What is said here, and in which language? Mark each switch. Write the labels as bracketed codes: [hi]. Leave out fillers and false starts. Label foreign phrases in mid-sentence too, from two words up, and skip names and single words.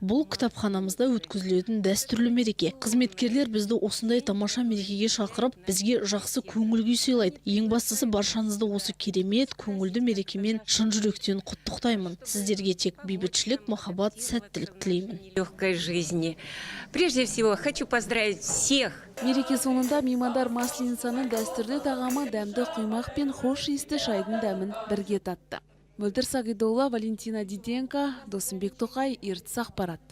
[kk] Бұл кітапханамызда өткізілетін дәстүрлі мереке. Қызметкерлер бізді осындай тамаша мерекеге шақырып, бізге жақсы көңіл күй сыйлайды. Ең бастысы баршаңызды осы керемет көңілді мерекемен шын жүректен құттықтаймын. Сіздерге тек бейбітшілік, махаббат, сәттілік тілеймін. [ru] Легкой жизни. Прежде всего, хочу поздравить всех. [kk] Мереке соңында меймандар Масленицаның дәстүрлі тағамы дәмді құймақ пен хош иісті шайдың дәмін бірге татты. Мөлдір Сағидолла, Валентина Диденко, Досымбек Тоқай, Ертіс ақпарат.